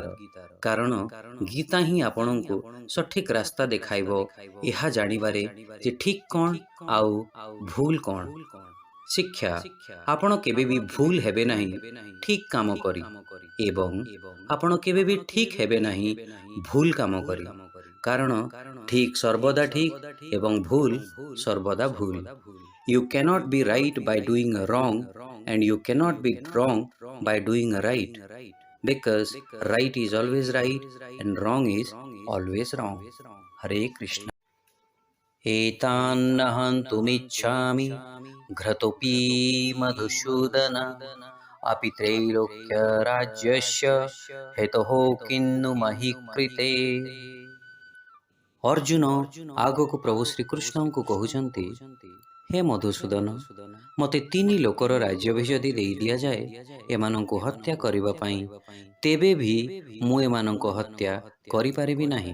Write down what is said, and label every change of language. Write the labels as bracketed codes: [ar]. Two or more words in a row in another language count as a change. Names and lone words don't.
[or] କାରଣ ଗୀତା ହିଁ ଆପଣଙ୍କୁ ସଠିକ୍ ରାସ୍ତା ଦେଖାଇବ ଏହା ଜାଣିବାରେ ଯେ ଠିକ୍ କ'ଣ ଆଉ ଭୁଲ କ'ଣ। ଶିକ୍ଷା ଆପଣ କେବେ ବି ଭୁଲ ହେବେ ନାହିଁ ଠିକ୍ କାମ କରି, ଏବଂ ଆପଣ କେବେ ବି ଠିକ୍ ହେବେ ନାହିଁ ଭୁଲ କାମ କରି। କାରଣ ଠିକ୍ ସର୍ବଦା ଠିକ୍ ଏବଂ ଭୁଲ ସର୍ବଦା ଭୁଲ। [en] You cannot be right by doing wrong and you cannot be wrong by doing right, because right is always right and wrong is always wrong. [sa] हरे कृष्ण. एतान्नहन्तुमिच्छामि घ्रतोऽपि मधुसूदन अपि त्रैलोक्य राज्यस्य हेतोः किन्नु महि कृते। [or] ଅର୍ଜୁନ ଆଗକୁ ପ୍ରଭୁ ଶ୍ରୀକୃଷ୍ଣଙ୍କୁ କହୁଛନ୍ତି, ହେ ମଧୁସୂଦନ, ମୋତେ 3 ଲୋକର ରାଜ୍ୟ ବି ଯଦି ଦେଇ ଦିଆଯାଏ ଏମାନଙ୍କୁ ହତ୍ୟା କରିବା ପାଇଁ, ତେବେ ବି ମୁଁ ଏମାନଙ୍କ ହତ୍ୟା କରିପାରିବି ନାହିଁ।